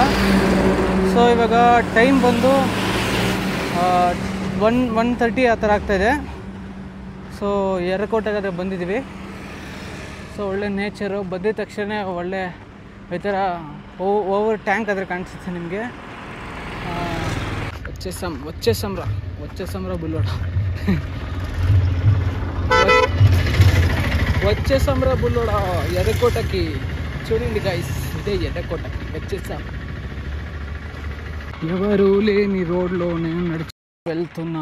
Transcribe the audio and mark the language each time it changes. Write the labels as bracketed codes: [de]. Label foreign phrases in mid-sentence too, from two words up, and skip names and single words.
[kn] ಸೊ ಇವಾಗ ಟೈಮ್ ಬಂದು 1:30 ಆ ಥರ ಆಗ್ತಾಯಿದೆ. ಸೊ ಎರ್ರಕೋಟೆಗಾದರೆ ಬಂದಿದ್ದೀವಿ. ಸೊ ಒಳ್ಳೆ ನೇಚರು. ಬಂದಿದ ತಕ್ಷಣ ಒಳ್ಳೆ ಈ ಥರ ಓವರ್ ಟ್ಯಾಂಕ್ ಆದರೆ ಕಾಣಿಸುತ್ತೆ ನಿಮಗೆ. [te] వచ్చేసంరా బుల్లోడా, వచ్చేసంరా బుల్లోడా ఎర్రకోటకి. చూడండి గైస్, ఇదే ఎర్రకోట. వచ్చేసాం. ఎవరు లేని రోడ్లో నేను నడిచి వెళ్తున్నా.